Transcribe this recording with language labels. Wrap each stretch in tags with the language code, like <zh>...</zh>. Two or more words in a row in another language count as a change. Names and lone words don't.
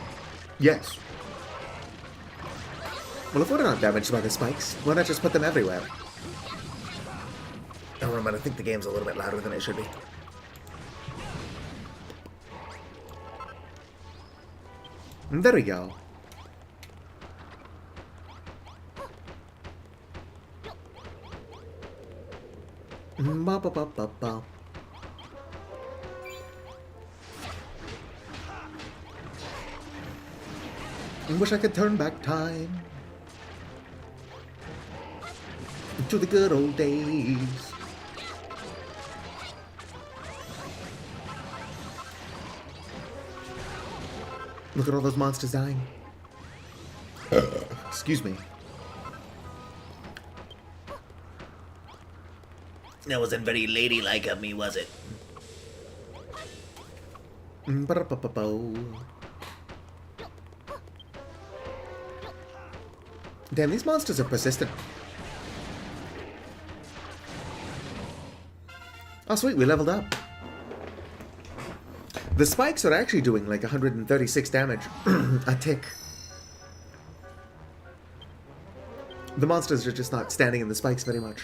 <en>Yes. Well, if we're not damaged by the spikes, why not just put them everywhere? Oh, remember, I think the game's a little bit louder than it should be. There we go. Ba ba ba ba ba. Wish I could turn back time to the good old days. Look at all those monsters dying. Excuse me. That wasn't very ladylike of me, was it? Ba-da-ba-ba-bo. Damn, these monsters are persistent. Oh, sweet, we leveled up. The spikes are actually doing like 136 damage a tick. The monsters are just not standing in the spikes very much.</en>